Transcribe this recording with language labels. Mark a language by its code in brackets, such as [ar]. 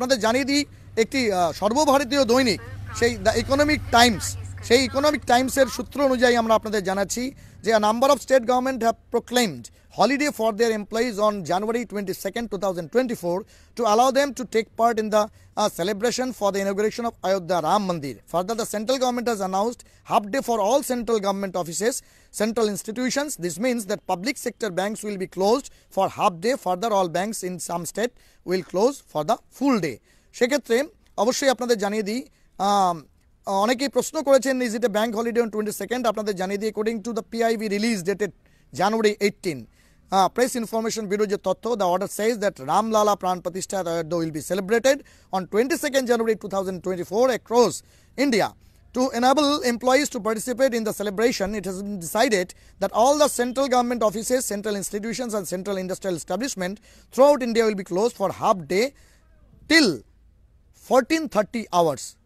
[bn] আপনাদের জানিয়ে দিই একটি সর্বভারতীয় দৈনিক সেই দ্য ইকোনমিক টাইমস, সেই ইকোনমিক টাইমসের সূত্র অনুযায়ী আমরা আপনাদের জানাচ্ছি যে [en] Number of state government have proclaimed holiday for their employees on January 22nd, 2024 to allow them to take part in the celebration for the inauguration of Ayodhya Ram Mandir. Further, the central government has announced half day for all central government offices, central institutions. This means that public sector banks will be closed for half day. Further, all banks in some state will close for the full day. [bn] সেক্ষেত্রে অবশ্যই আপনাদের জানিয়ে দিই অনেকেই প্রশ্ন করেছেন [en] Is it a bank holiday on 22nd। [bn] আপনাদের জানিয়ে দিই [en] According to the PIB release dated January 18 Press Information Bureau je totho, the order says that Ram Lala Pran Pratishtha at Ayodhya will be celebrated on 22nd January 2024 across India. To enable employees to participate in the celebration, it has been decided that all the central government offices, central institutions and central industrial establishments throughout India will be closed for half day till 14:30 hours.